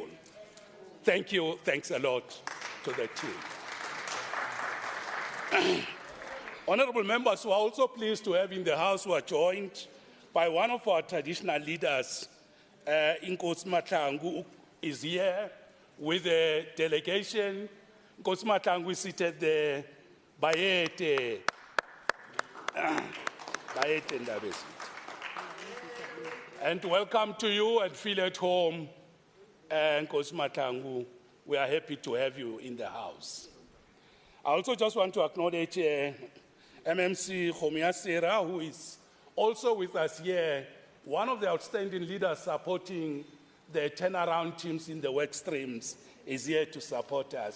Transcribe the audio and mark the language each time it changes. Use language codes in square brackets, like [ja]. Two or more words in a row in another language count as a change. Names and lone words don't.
[en] Thank you, thanks a lot to the team. Honorable members, we are also pleased to have in the House who are joined by one of our traditional leaders, Nkosi Mahlangu is here with a delegation. Nkosi Mahlangu is seated there. [nr] Bayete. Bayete Ndabesi. [en] And welcome to you and feel at home, Nkosi Mahlangu. We are happy to have you in the House. I also just want to acknowledge MMC Khomia Sera, who is also with us here, one of the outstanding leaders supporting the turnaround teams in the work streams, is here to support us.